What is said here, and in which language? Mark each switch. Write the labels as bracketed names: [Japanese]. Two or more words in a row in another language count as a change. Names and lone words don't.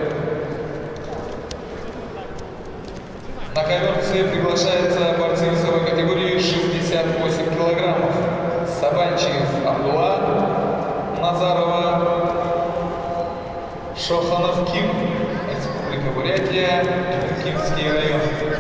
[Russian] На ковер С приглашается борцы весовой категории 68 килограммов. Сабанчиев Абдулла, Назарова Шоханов Ким, Республика Бурятия, Кимский район.